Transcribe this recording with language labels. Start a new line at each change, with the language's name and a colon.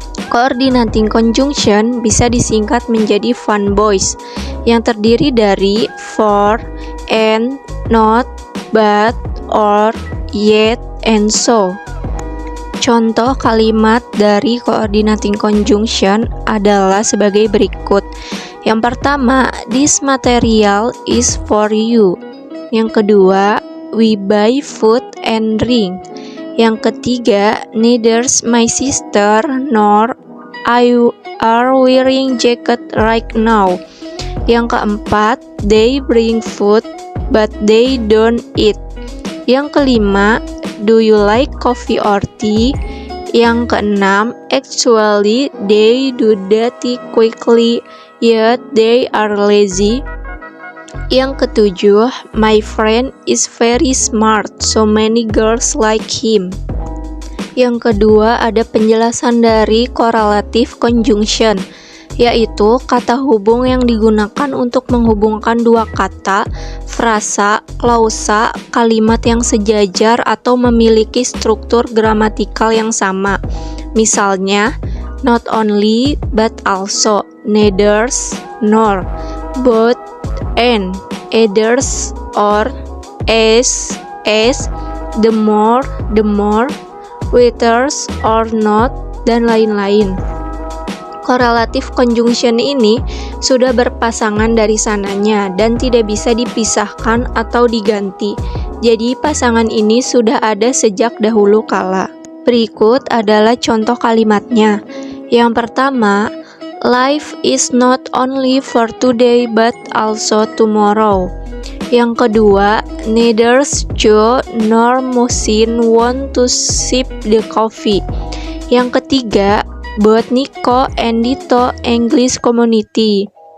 Indonesian: Coordinating conjunction bisa disingkat menjadi fun boys yang terdiri dari
English: for, and, not, but, or, yet, and so.
Indonesian: Contoh kalimat dari coordinating conjunction adalah sebagai berikut. Yang pertama,
English: this material is for you.
Indonesian: Yang kedua,
English: we buy food and drink.
Indonesian: Yang ketiga,
English: neither my sister nor I are wearing jacket right now.
Indonesian: Yang keempat,
English: they bring food but they don't eat.
Indonesian: Yang kelima,
English: do you like coffee or tea?
Indonesian: Yang keenam,
English: actually they do that quickly, yet they are lazy.
Indonesian: Yang ketujuh,
English: my friend is very smart, so many girls like him.
Indonesian: Yang kedua, ada penjelasan dari correlative conjunction, yaitu kata hubung yang digunakan untuk menghubungkan dua kata, frasa, klausa, kalimat yang sejajar atau memiliki struktur gramatikal yang sama. Misalnya,
English: not only but also, neither nor, both and, either or, as, the more, whether or not,
Indonesian: dan lain-lain. Correlative conjunction ini sudah berpasangan dari sananya dan tidak bisa dipisahkan atau diganti. Jadi pasangan ini sudah ada sejak dahulu kala. Berikut adalah contoh kalimatnya. Yang pertama,
English: life is not only for today but also tomorrow.
Indonesian: Yang kedua,
English: neither Joe nor Musin want to sip the coffee.
Indonesian: Yang ketiga,
English: both Nico and Dito English community.